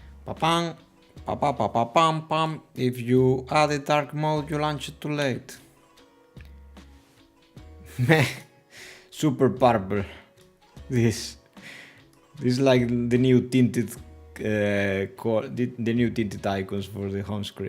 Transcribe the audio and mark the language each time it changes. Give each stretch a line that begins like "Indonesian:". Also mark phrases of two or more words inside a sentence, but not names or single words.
English: Pa-pam, pa-pa-pa-pa-pam-pam. If you added dark mode, you launch it too late. Meh. Super purple. This is like the new tinted the new tinted icons for the home screen.